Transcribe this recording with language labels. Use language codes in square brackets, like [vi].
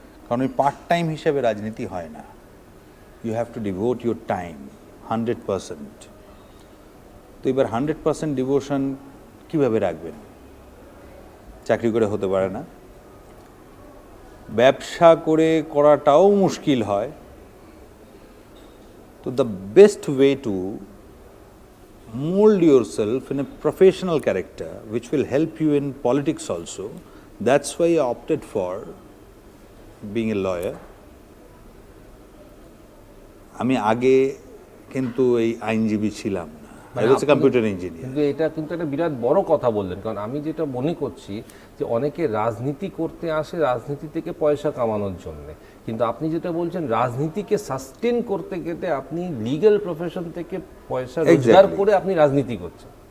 [bn] কারণ ওই part time হিসেবে রাজনীতি হয় না। [en] You have to devote your time 100%। [bn] তো এবার 100% ডিভোশন কীভাবে রাখবেন? চাকরি করে হতে পারে না, ব্যবসা করে করাটাও মুশকিল হয়। [en] তো the best way to mold yourself in a professional character which will help you in politics also. That's why I opted for being a lawyer. [bn] আমি আগে কিন্তু এই আইনজীবী ছিলাম না, [en] I was a computer engineer. [bn] কিন্তু এটা কিন্তু একটা বিরাট বড় কথা বললেন, কারণ আমি যেটা মনে করছি যে অনেকে রাজনীতি করতে আসে রাজনীতি থেকে পয়সা কামানোর জন্য, কিন্তু আপনি যেটা বলছেন রাজনীতিকে সাস্টেন করতে গেলে আপনি লিগ্যাল প্রফেশন থেকে পয়সা রোজগার করে আপনি রাজনীতি করছেন।